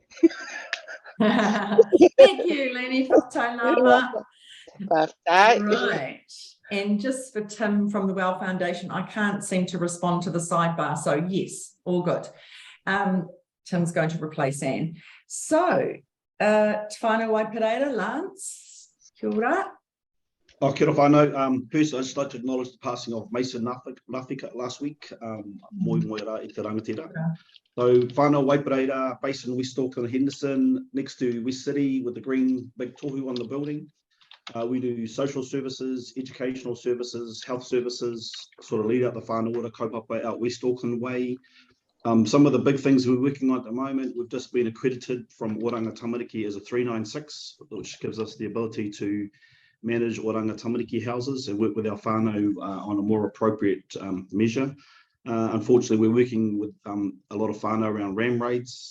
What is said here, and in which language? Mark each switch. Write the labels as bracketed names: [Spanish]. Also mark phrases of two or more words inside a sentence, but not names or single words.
[English] Thank you, Lenny, for Tailama. Right. And just for Tim from the Well Foundation, I can't seem to respond to the sidebar. So yes, all good. Tim's going to replace Anne. So, Tawhana Waipareira, Lance, [Māori] kia ora. Oh, kia ora whānau. [English] First, I'd just like to acknowledge the passing of Mason Nafika last week. [Māori] Moi rā i te rangatira. [English] So, whānau Waipareira, based in West Auckland, Henderson, next to West City with the green big tohu on the building. We do social services, educational services, health services, sort of lead out the [Māori] whānau kaupapa [English] out West Auckland way. Some of the big things we're working on at the moment, we've just been accredited from Oranga Tamariki as a 396, which gives us the ability to manage Oranga Tamariki houses and work with our whānau on a more appropriate measure. Unfortunately, we're working with a lot of whānau around ram raids.